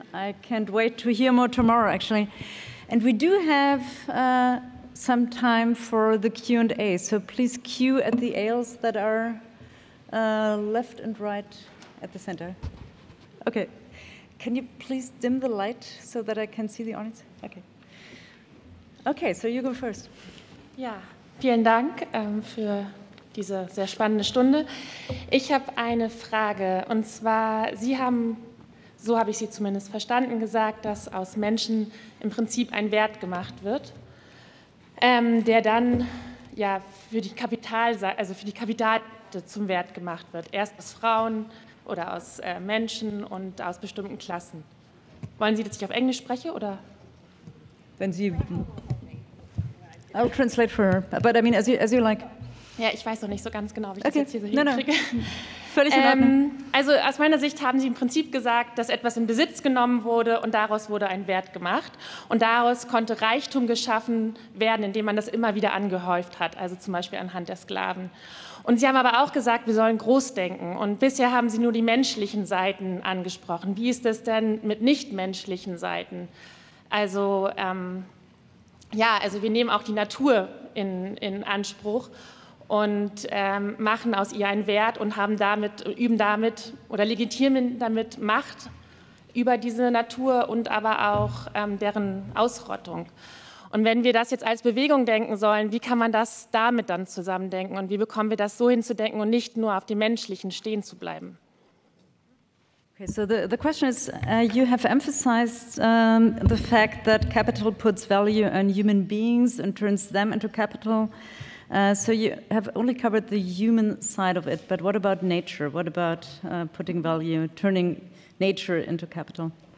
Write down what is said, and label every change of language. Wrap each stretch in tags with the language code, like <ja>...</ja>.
<en>I can't wait to hear more tomorrow, actually. And we do have some time for the Q&A, so please queue at the aisles that are left and right at the center. Okay. Can you please dim the light so that I can see the audience? Okay. Okay, so you go first.</en> <de>Ja, vielen Dank für diese sehr spannende Stunde. Ich habe eine Frage, und zwar, Sie haben, so habe ich Sie zumindest verstanden, gesagt, dass aus Menschen im Prinzip ein Wert gemacht wird, der dann ja für die Kapitalseite zum Wert gemacht wird. Erst aus Frauen oder aus Menschen und aus bestimmten Klassen. Wollen Sie, dass ich auf Englisch spreche, oder? Wenn Sie...</de> <en>I'll translate for her, but I mean, as you like.</en> <de>Ja, ich weiß noch nicht so ganz genau, wie ich das jetzt hier so hinkriege. Völlig in Ordnung. Also aus meiner Sicht haben Sie im Prinzip gesagt, dass etwas in Besitz genommen wurde und daraus wurde ein Wert gemacht. Und daraus konnte Reichtum geschaffen werden, indem man das immer wieder angehäuft hat, also zum Beispiel anhand der Sklaven. Und Sie haben aber auch gesagt, wir sollen groß denken. Und bisher haben Sie nur die menschlichen Seiten angesprochen. Wie ist es denn mit nichtmenschlichen Seiten? Also, also wir nehmen auch die Natur in Anspruch und machen aus ihr einen Wert und üben damit oder legitimieren damit Macht über diese Natur und aber auch deren Ausrottung. Und wenn wir das jetzt als Bewegung denken sollen, wie kann man das damit dann zusammendenken und wie bekommen wir das so hinzudenken und nicht nur auf dem Menschlichen stehen zu bleiben?</de> <en>Okay, so the question is, you have emphasized the fact that capital puts value on human beings and turns them into capital. So you have only covered the human side of it, but what about nature? What about putting value, turning nature into capital?</en>